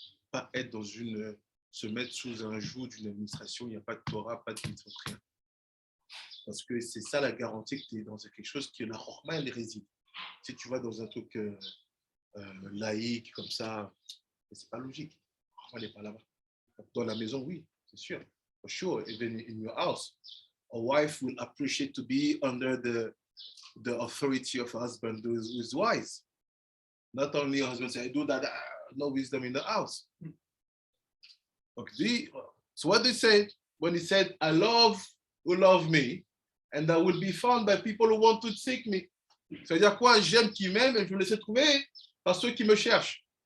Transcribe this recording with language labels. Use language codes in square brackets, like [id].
[fr] Pas être dans se mettre sous un joug d'une administration, il n'y a pas de Torah, pas de mitzvot, rien. Parce que c'est ça la garantie que tu es dans quelque chose qui, la Hokhma, elle réside. Si tu vas dans un truc laïque, comme ça. Mais c'est pas logique. On n'est pas là-bas. Dans la maison, oui, c'est sûr. [en] For sure, even in your house, a wife will appreciate to be under the authority of a husband who is wise. Not only a husband say, I do that, no wisdom in the house. Okay. So what they said when he said, I love who love me, and I will be found by people who want to seek me. [fr] C'est-à-dire quoi? J'aime qui m'aime et je me laisse trouver par ceux qui me cherchent.